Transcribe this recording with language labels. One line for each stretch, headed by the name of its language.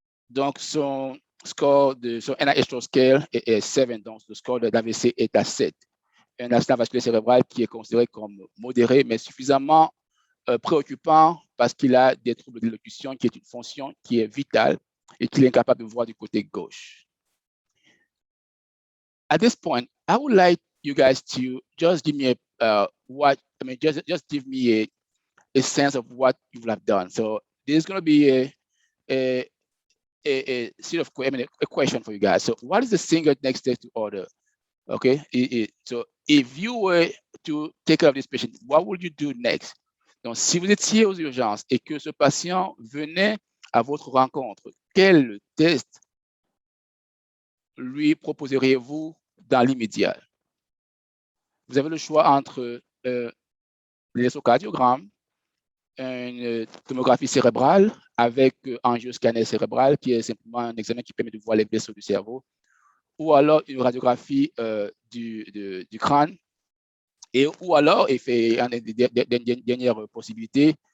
French: Donc, son NIH stroke scale est 7, donc le score d'AVC est à 7. Un accident vasculaire cérébral qui est considéré comme modéré, mais suffisamment préoccupant parce qu'il a des troubles d'élocution, qui est une fonction qui est vitale et qu'il est incapable de voir du côté gauche.
English: At this point, I would like you guys to just give me just give me a sense of what you will have done. So there's going to be a sort of a question for you guys. So what is the single next step to order? Okay, so if you were to take care of this patient, what would you do next?
French: Donc, si vous étiez aux urgences et que ce patient venait à votre rencontre, quel test lui proposeriez-vous dans l'immédiat? Vous avez le choix entre l'électrocardiogramme, une tomographie cérébrale avec angioscanner cérébral, qui est simplement un examen qui permet de voir les vaisseaux du cerveau, ou alors une radiographie du crâne, ou alors, et fait une dernière possibilité,